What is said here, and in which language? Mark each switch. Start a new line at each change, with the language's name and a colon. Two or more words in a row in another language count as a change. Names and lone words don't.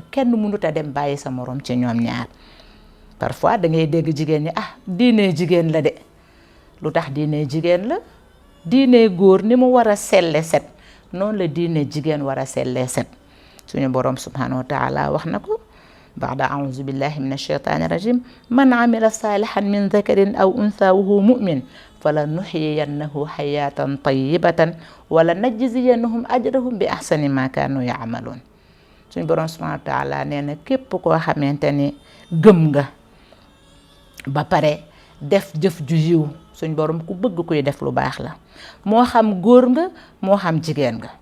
Wolof: kenn mënut a dem bàyyi sa morom ci ñoom ñaar. parfois da ngay dégg jigéen ñi diine jigéen la de. lu tax diine jigéen la? diine góor ni mu war a selle set noonu la diine jigéen war a selle set. suñu borom
Arabic: سبحانه وتعالى
Wolof: wax na ko
Arabic: بعد أعوذ بالله من الشيطان الرجيم من عمل صالحا من ذكر أو أنثى وهو مؤمن فلنحيينه حياة طيبة ولنجزينهم أجرهم بأحسن ما كانوا يعملون.
Wolof: suñu borom
Arabic: سبحانه وتعالى
Wolof: nee na képp koo xamante ni gëm nga ba pare def jëf ju yiw. suñ borom ku bëgg kuy def lu baax la moo xam góor nga moo xam jigéen nga.